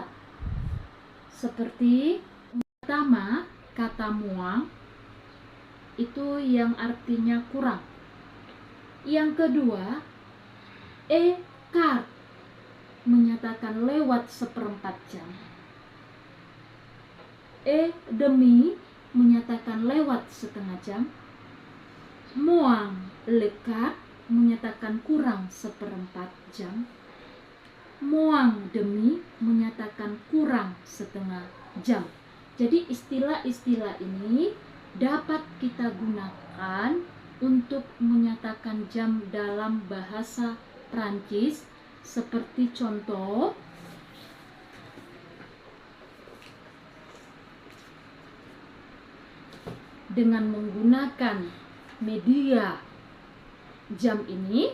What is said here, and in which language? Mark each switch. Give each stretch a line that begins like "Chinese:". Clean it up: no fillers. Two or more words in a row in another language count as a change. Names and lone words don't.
Indonesian: Seperti pertama, kata moins itu yang artinya kurang. Yang kedua, écart menyatakan lewat 1/4 jam.
French: Et demi
Indonesian: menyatakan lewat setengah jam.
French: Moins le quart
Indonesian: menyatakan kurang 1/4 jam.
French: Moins demi
Indonesian: menyatakan kurang setengah jam. Jadi istilah-istilah ini dapat kita gunakan untuk menyatakan jam dalam bahasa Prancis, seperti contoh dengan menggunakan media jam ini.